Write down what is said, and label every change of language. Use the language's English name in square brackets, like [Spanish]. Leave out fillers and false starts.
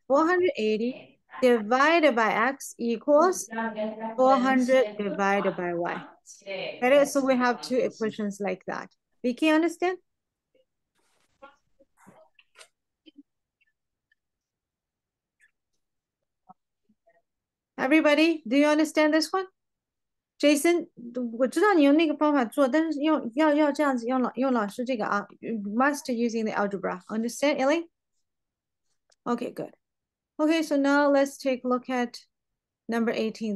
[English] 480 divided by x equals 400 divided by y. Get it? So we have two equations like that. Vicky, understand? Everybody, do you understand this one? [Chinese] Jason, 我知道你用那个方法做，但是要这样子用老师这个啊 [English] you must using the algebra. Understand, Ellie? Okay, good. Okay, so now let's take a look at number 18.